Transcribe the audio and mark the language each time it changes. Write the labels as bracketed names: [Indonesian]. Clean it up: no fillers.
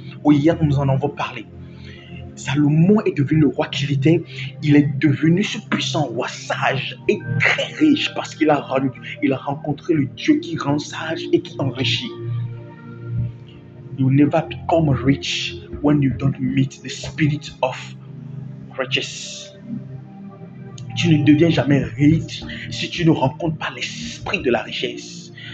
[French] Hier, nous en avons parlé. Salomon est devenu le roi qu'il était. Il est devenu ce puissant roi sage et très riche parce qu'il a rencontré le Dieu qui rend sage et qui enrichit. [English] You never become rich when you don't meet the spirit of riches. [French] Tu ne deviens jamais riche si tu ne rencontres pas l'esprit de la richesse.